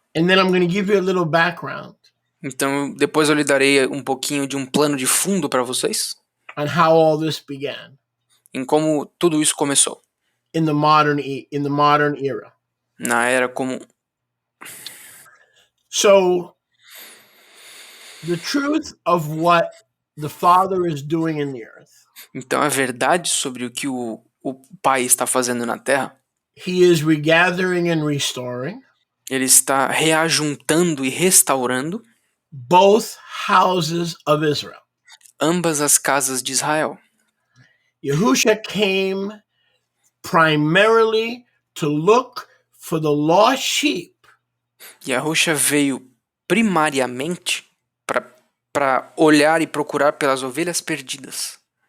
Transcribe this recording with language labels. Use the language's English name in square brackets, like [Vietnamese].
[English] And then I'm going to give you a little background [Portuguese] Então depois eu lhe darei um pouquinho de um plano de fundo para vocês [English] on how all this began [Portuguese] em como tudo isso começou [English] in the modern era. [Portuguese] na era comum. [English] So the truth of what the Father is doing in the earth [Portuguese] Então a verdade sobre o que o o Pai está fazendo na terra, [English] he is regathering and restoring [Portuguese] ele está reajuntando e restaurando [English] both houses of Israel. [Portuguese] ambas as casas de Israel. [English] Yahusha came primarily to look for the lost sheep [Portuguese] Yahusha veio primariamente para olhar e procurar pelas ovelhas perdidas